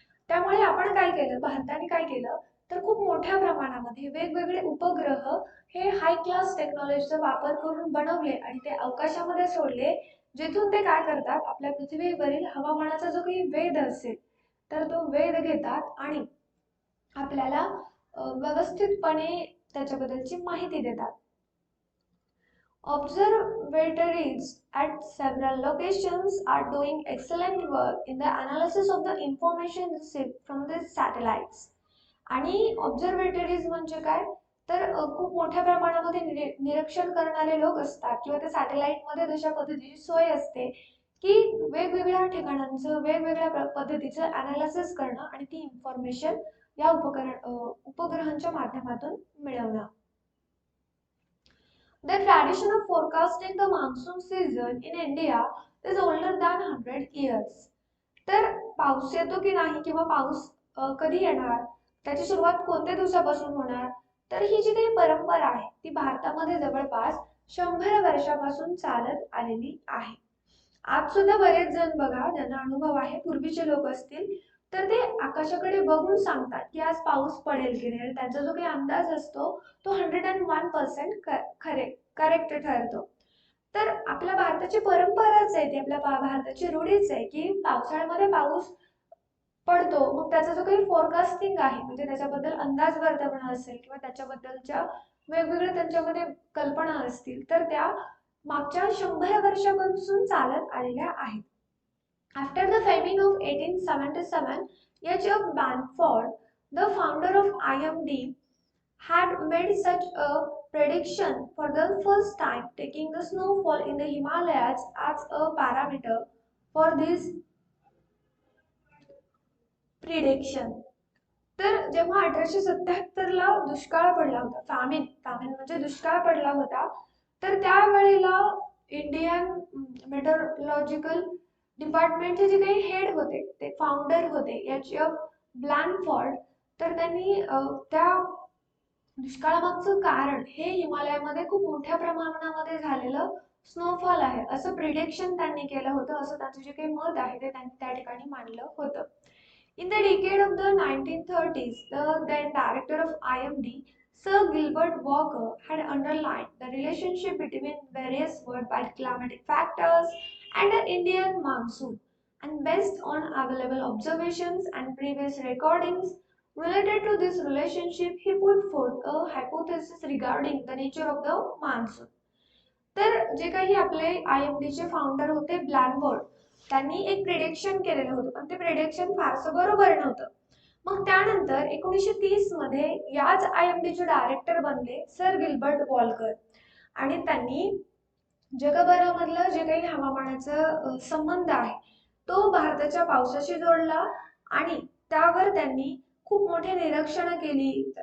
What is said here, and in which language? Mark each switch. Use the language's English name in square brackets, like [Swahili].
[Marathi] त्यामुळे आपण काय केलं, भारताने काय केलं, तर खूप मोठ्या प्रमाणामध्ये वेगवेगळे उपग्रह हे हाय क्लास टेक्नॉलॉजीचा वापर करून बनवले आणि ते अवकाशामध्ये सोडले, जिथून ते काय करतात, आपल्या पृथ्वीवरील हवामानाचा जो काही वेध असेल तर तो वेध घेतात आणि आपल्याला व्यवस्थितपणे त्याच्याबद्दलची माहिती देतात. [English] Observatories at several locations are doing excellent work in the analysis of the information received from the satellites. [Marathi] आणि ऑब्झर्वेटरीज म्हणजे काय, तर खूप मोठ्या प्रमाणामध्ये निरीक्षण करणारे लोक असतात किंवा त्या सॅटेलाइटमध्ये तशा पद्धतीची सोय असते की वेगवेगळ्या ठिकाणांचं वेगवेगळ्या पद्धतीचं अनालिसिस करणं आणि ती इन्फॉर्मेशन या उपग्रहांच्या माध्यमातून मिळवणं. [English] The tradition of forecasting the monsoon season in India is older than 100 years. [Marathi] तर पाऊस येतो की नाही किंवा पाऊस कधी येणार, त्याची सुरुवात कोणत्या दिवसापासून होणार, तर ही जी काही परंपरा आहे ती भारतामध्ये जवळपास 100 वर्षापासून चालत आलेली आहे. आज सुद्धा बरेच जण बघा, ज्यांना अनुभव आहे, पूर्वीचे लोक असतील तर ते आकाशाकडे बघून सांगतात की आज पाऊस पडेल की नाही, त्यांचा जो काही अंदाज असतो तो 101% करेक्ट ठरतो. तर आपल्या भारताची परंपराच आहे, ती आपल्या भारताची रूढीच आहे की पावसाळ्यामध्ये पाऊस पडतो, मग त्याचा जो काही फोरकास्टिंग आहे, म्हणजे त्याच्याबद्दल अंदाज वर्तवणं असेल किंवा त्याच्याबद्दलच्या वेगवेगळ्या त्यांच्यामध्ये कल्पना असतील, तर त्या मागच्या 100 वर्षापासून चालत आलेल्या आहेत. [English] After the famine of 1877, H. F. Banford, the founder of IMD, had made such a prediction for the first time, taking the snowfall in the Himalayas as a parameter for this prediction. [Marathi] तर जेव्हा 1877 ला दुष्काळ पडला होता, famine म्हणजे दुष्काळ पडला होता, तर त्यावेळेला इंडियन मेटरोलॉजिकल डिपार्टमेंटचे जे काही हेड होते, ते फाउंडर होते एच एफ ब्लॅनफोर्ड. तर त्यांनी त्या दुष्काळामागचं कारण हे हिमालयामध्ये खूप मोठ्या प्रमाणामध्ये झालेलं स्नोफॉल आहे असं प्रिडिक्शन त्यांनी केलं होतं, असं त्यांचं जे काही मत आहे ते त्यांनी त्या ठिकाणी मांडलं होतं. [English] In the decade of the 1930s, the then director of IMD, Sir Gilbert Walker, had underlined the relationship between various worldwide climatic factors and the Indian monsoon. And based on available observations and previous recordings related to this relationship, he put forth a hypothesis regarding the nature of the monsoon. [Marathi] तर जे काही आपले IMD चे founder होते ब्लॅनबर्ड, त्यांनी एक prediction केलेलं होतं, पण ते प्रिडिक्शन फारसं बरोबर नव्हतं. मग त्यानंतर 1930 मध्ये याच IMD चे डायरेक्टर बनले सर गिल्बर्ट वॉल्कर, आणि त्यांनी जगभरामधलं जे काही हवामानाचा संबंध आहे तो भारताच्या पावसाशी जोडला, आणि त्यावर त्यांनी खूप मोठे निरीक्षणं केली.